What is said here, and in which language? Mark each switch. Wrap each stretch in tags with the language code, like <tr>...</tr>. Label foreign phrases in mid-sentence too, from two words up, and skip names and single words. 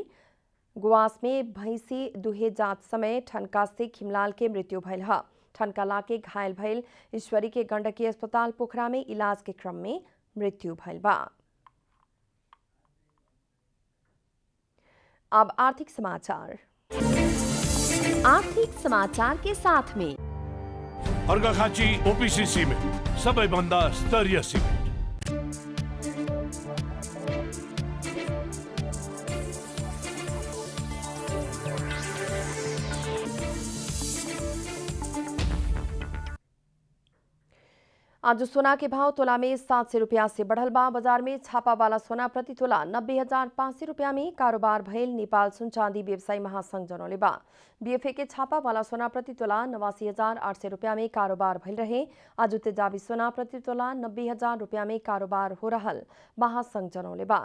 <bho>गुआस में भैंसी दुहे जात समय ठनका से खिमलाल के मृत्यु भइल ह। ठनका लाके घायल भइल ईश्वरी के गंडकी अस्पताल पोखरा में इलाज के क्रम में मृत्यु भइल बा। अब आर्थिक समाचार के साथ में</bho> <ne>अर्घाखाँची ओपीसी सिमेन्ट सबैभन्दा स्तरीय सिमेन्ट।</ne> <bho>आज सोना के भाव तोला में 700 रुपया से बढ़ल बा। बाजार में छापा वाला सोना प्रति तोला 90,500 रुपया में कारोबार भइल नेपाल सुन चांदी व्यवसायी महासंघ जनौले बा। बीएफए के छापा वाला सोना प्रति तोला 89,800 रुपया में कारोबार भइल रहे। आज तेजाबी सोना प्रति तोला 90,000 रुपया में कारोबार हो रहल महासंघ जनौले बा।</bho>